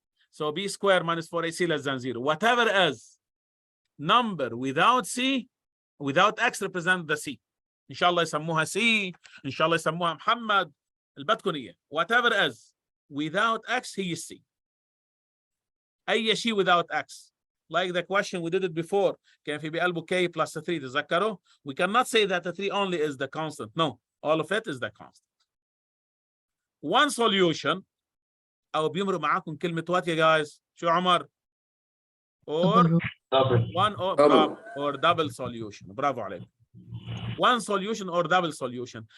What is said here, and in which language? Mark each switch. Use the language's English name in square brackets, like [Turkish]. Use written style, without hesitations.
[English] So b squared minus 4ac less than 0. Whatever is number without c, without x represent the c. [Arabic] إن شاء الله يسموها c. إن شاء الله يسموها محمد. اللي بدكم إياه. [English] Whatever is without x هي c. أي شيء without x. Like the question we did it before. [Arabic] كان في بقلبه k plus 3 تذكروا? [English] We cannot say that the 3 only is the constant. No, all of it is the constant. One solution, [Arabic] او بيمرق معاكم كلمه وات يا جايز؟ شو عمر؟ or [English] Double. one or Double. or double solution. برافو عليك. One solution or double solution.